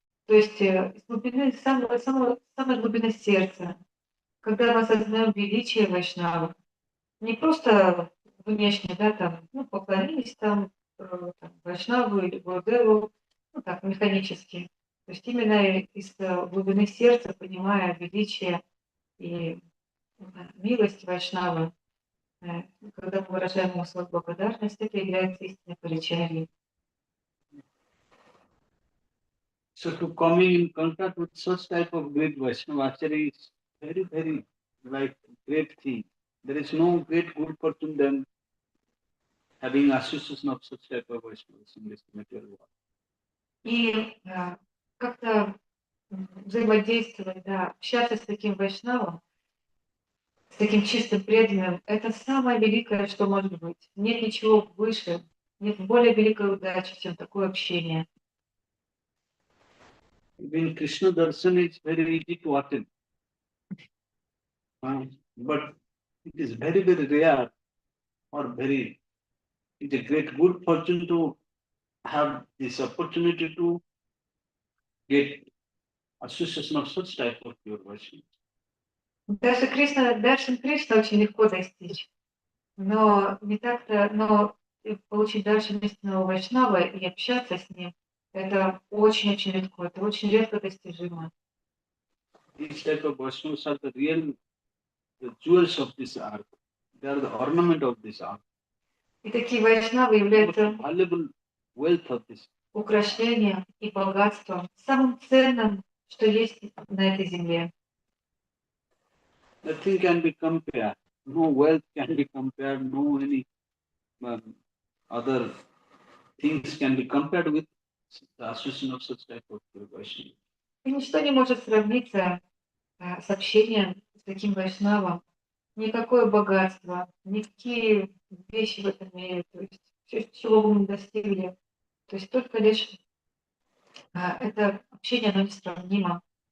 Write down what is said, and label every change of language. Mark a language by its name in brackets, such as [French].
[Russian] То есть из глубины, самой глубины сердца, когда мы осознаем величие Вайшнава, не просто внешне, да, там, поклонились там Вайшнаву или Гурудеву, так, механически. То есть именно из глубины сердца, понимая величие и милость Вайшнавы, когда мы выражаем ему свою благодарность, это является истинной паричарией. [English] So to coming in contact with such type of great Vaishnava Acharya is very, very like great thing. There is no great good fortune than having association of such type of Vaishnavas in this material world. [Russian] И как-то взаимодействовать, да, общаться с таким вайшнавом, с таким чистым преданным, это самое великое, что может быть. Нет ничего выше, нет более великой удачи, чем такое общение. [English] Even Krishna darshan is very easy to attend. But it is very, very rare or very, it's a great good fortune to have this opportunity to get association of such type of pure Vaishnava. [Russian] Даже Даршан Кришна очень легко достичь, но не так-то, но получить Даршан истинного Вайшнава и общаться с ним, это очень-очень легко, это очень редко достижимо. [English] These type of Vaishnavas are the real the jewels of this earth. They are the ornament of this earth. [Russian] И такие Вайшнавы являются [English] Valuable wealth of this. [Russian] Украшением и богатством, самым ценным, что есть на этой земле. [English] Nothing can be compared. No wealth can be compared. No any other things can be compared with the association of such type of Vaishnava. [Russian] И ничто не может сравниться с общением с таким Вайшнавом. Никакое богатство, никакие вещи в этом мире, то есть все, чего бы мы достигли, то есть только лишь это общение, оно несравнимо.